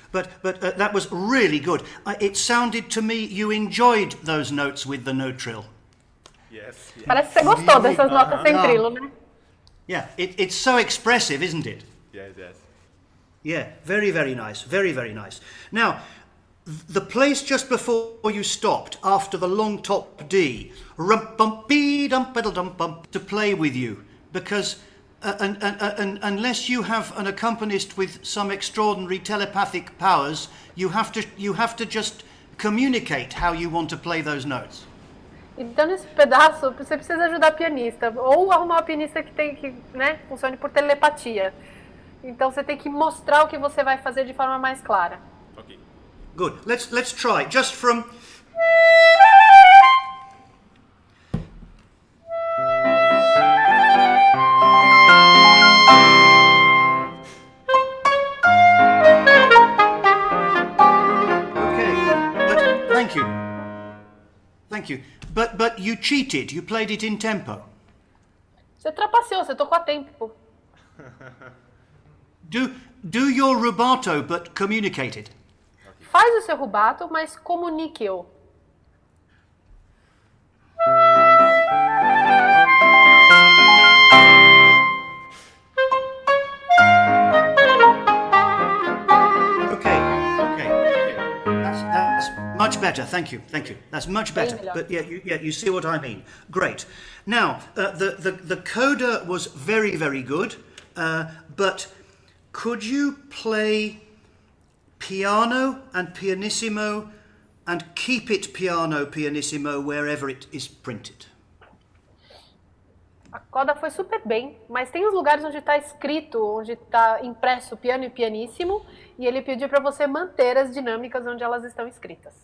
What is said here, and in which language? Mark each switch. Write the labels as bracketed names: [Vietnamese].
[English] But that was really good. It sounded to me you enjoyed those notes with the no trill. Yes. Yeah. [Portuguese] Parece que você gostou dessas notas sem trilo, né? [English] Yeah, it's so expressive, isn't it? Yes. Yes. Yeah, very, very nice. Very, very nice. Now, the place just before you stopped, after the long top D, rum-bum-bee-dum-pedal-dum-bum, to play with you, because unless you have an accompanist with some extraordinary telepathic powers, you have to just communicate how you want to play those notes. [Portuguese] Então, nesse pedaço, você precisa ajudar a pianista, ou arrumar uma pianista que né, funcione por telepatia. Então, você tem que mostrar o que você vai fazer de forma mais clara. [English] Okay. Good. Let's try. Just from... Okay. Thank you. Thank you. But you cheated. You played it in tempo. [Portuguese] Você trapaceou, você tocou a tempo. [English] Do your rubato, but communicate it. [Portuguese] Faz o seu rubato, mas comunique-o. [English] Okay. That's much better. Thank you. That's much better. But yeah, you see what I mean. Great. Now, the coda was very, very good. But could you play piano and pianissimo and keep it piano, pianissimo wherever it is printed? [Portuguese] A coda foi super bem, mas tem os lugares onde está escrito, onde está impresso piano e pianíssimo, e ele pediu para você manter as dinâmicas onde elas estão escritas.